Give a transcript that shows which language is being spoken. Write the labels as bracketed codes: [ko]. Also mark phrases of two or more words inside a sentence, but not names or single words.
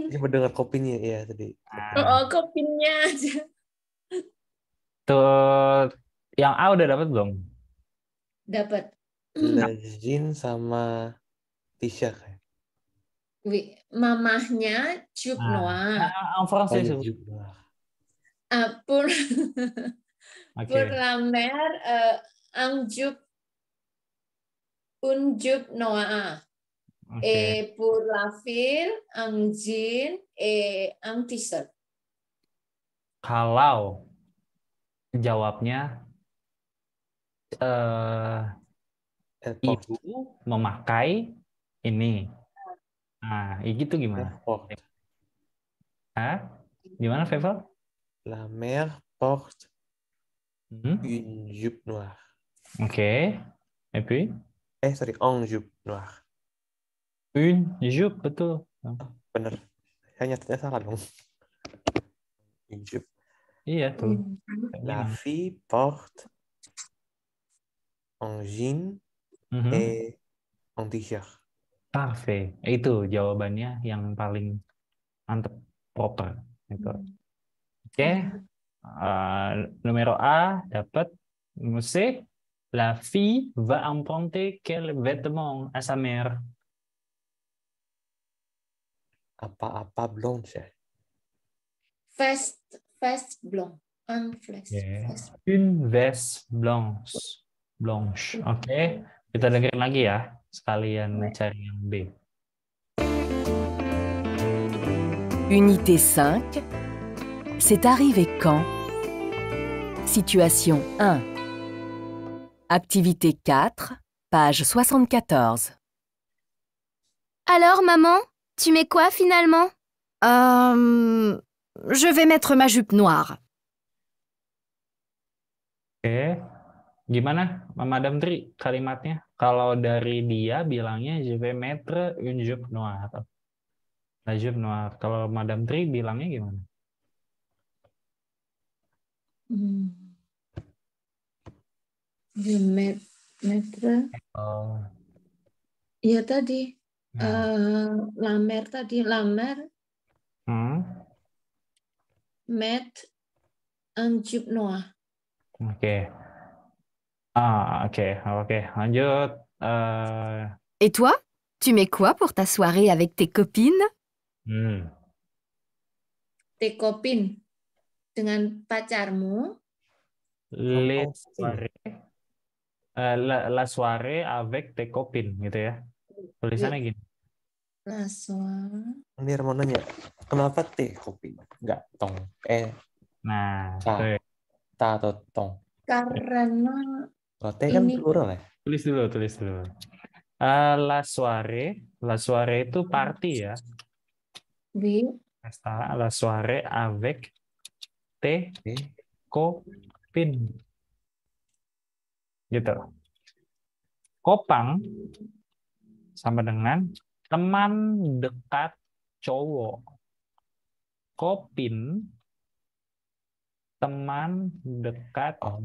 [id] Ini mendengar kopinya ya tadi. Oh, kopinnya aja. Tuh, yang A udah dapat belum? Dapat. Lejin sama Tisha kayak. [fr] Mamahnya jupe noir. En français, [id] Oh, [fr] s'il vous [id] juga. [fr] Pour [id] Oke. [fr] la mère, un jupe noir. [id] Oke. [fr] Et pour la fille, un jean et un t-shirt. [id] Kalau jawabnya ibu memakai ini. Nah, gitu gimana? Hah? Gimana, Fevel? [fr] La mère porte une jupe noire. Oke. Et puis? Sorry, un jupe noire. Une jupe, [id] betul. Bener. Saya nyatanya salah dong. [fr] Une jupe. [id] Iya tuh. [fr] La fille porte un jean et un t-shirt. Parfait. [id] Itu jawabannya yang paling mantep, proper. Gitu. Oke. Numero A dapat. Numero C. [fr] La fille va emprunter quel vêtement à sa mère? [id] Apa-apa blanche ya? [fr] Veste blanc. Un veste. Une veste blanche. [id] Oke. Kita dengerin lagi ya. sekalian cari yang B. [fr] Unité 5. C'est arrivé quand? Situation 1. Activité 4, page 74. Alors, maman, tu mets quoi finalement? Je vais mettre ma jupe noire. [id] Oke, gimana Madam Tri kalimatnya? Kalau dari dia bilangnya [fr] je vais mettre une jupe noire. La jupe noire. [id] Kalau Madam Tri bilangnya gimana? [fr] Je mettre. [id] Oh, Ya tadi. nah. [fr] La mer tadi. La mer met un jupe noir. [id] Oke. Oke. Lanjut. [fr] Et toi, tu mets quoi pour ta soirée avec tes copines? Tes copines. [id] Dengan pacarmu. [fr] Les soirées. La soirée avec tes copines [id] gitu ya. Tulisannya gini. [fr] La soirée. [id] Ini mau nanya, kenapa teh kopi? Enggak tong. Nah, Ta. Ta atau tong? Karena Kalau teh kan ini plural ya? tulis dulu. [fr] La soirée [id] itu party ya. Pesta, [fr] la soirée avec tes copines. [id] Gitu. Kopang sama dengan teman dekat cowok. Kopin teman dekat.